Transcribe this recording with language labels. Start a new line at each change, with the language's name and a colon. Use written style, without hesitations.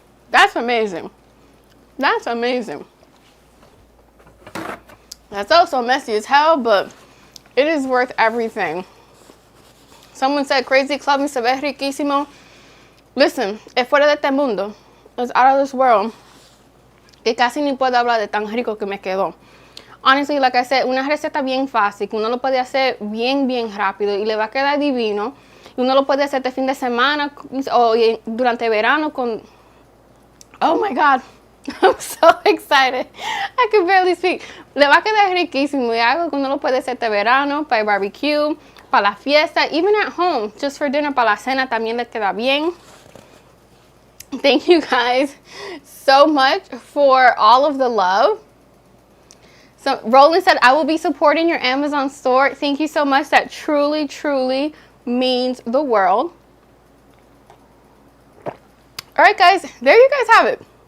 English: That's amazing. That's amazing. That's also messy as hell, but it is worth everything. Someone said, crazy club
Spanish: se ve riquísimo.
English: Listen,
Spanish: es fuera de este mundo.
English: It's out of this world.
Spanish: Que casi ni puedo hablar de tan rico que me quedó.
English: Honestly, like I said,
Spanish: una receta bien fácil, que uno lo puede hacer bien rápido y le va a quedar divino. Y uno lo puede hacer este fin de semana o durante verano con...
English: Oh my God. I'm so excited. I can barely speak.
Spanish: Le va a quedar riquísimo. Y algo que uno lo puede hacer este verano para el barbecue, para la fiesta,
English: even at home, just for dinner,
Spanish: para la cena también le queda bien.
English: Thank you guys so much for all of the love. So Roland said, I will be supporting your Amazon store. Thank you so much. That truly, truly means the world. All right, guys, there you guys have it.